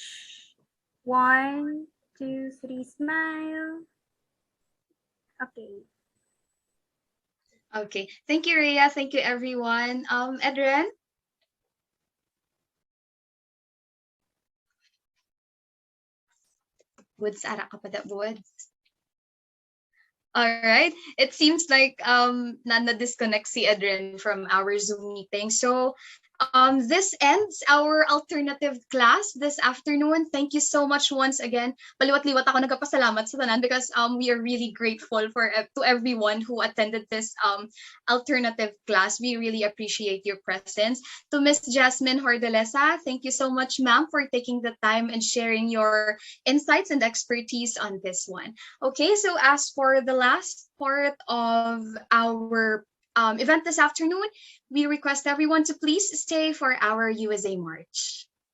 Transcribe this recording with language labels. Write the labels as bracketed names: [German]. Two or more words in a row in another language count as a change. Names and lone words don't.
[English] 1, 2, 3, smile. Okay. Okay. Thank you, Rhea. Thank you, everyone. Adrian? Woods, [Hiligaynon] ara ka pa da, Woods. [English] All right. It seems like [Hiligaynon] na-disconnect si [English] Adrian from our Zoom meeting. So this ends our alternative class this afternoon. Thank you so much once again. [Hiligaynon] Paliwat-liwat ako nagpasalamat sa tanan [English] because we are really grateful to everyone who attended this alternative class. We really appreciate your presence. To Miss Jasmine Hordelesa, thank you so much, ma'am, for taking the time and sharing your insights and expertise on this one. Okay, so as for the last part of our event this afternoon, we request everyone to please stay for our USA March.